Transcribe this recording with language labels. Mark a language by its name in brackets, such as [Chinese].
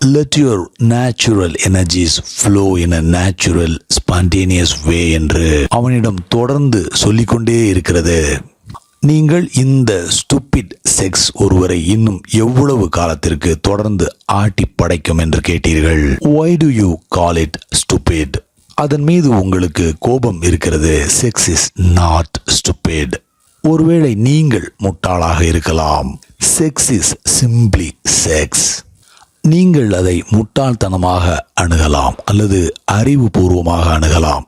[English] let your natural energies flow in a natural spontaneous way [Tamil] என்று அவனிடம் தொடர்ந்து சொல்லிக்கொண்டே இருக்கிறது. நீங்கள் இந்த ஸ்டூபிட் செக்ஸ் ஒருவரை இன்னும் எவ்வளவு காலத்திற்கு தொடர்ந்து ஆட்டி படைக்கும் என்று கேட்டீர்கள். [English] Why do you call it stupid? [Tamil] அதன் மீது உங்களுக்கு கோபம் இருக்கிறது. [English] Sex is not stupid. [Tamil] ஒருவேளை நீங்கள் முட்டாளாக இருக்கலாம். [English] Sex is simply sex. [Tamil] நீங்கள் அதை முட்டாள்தனமாக அணுகலாம் அல்லது அறிவுபூர்வமாக அணுகலாம்.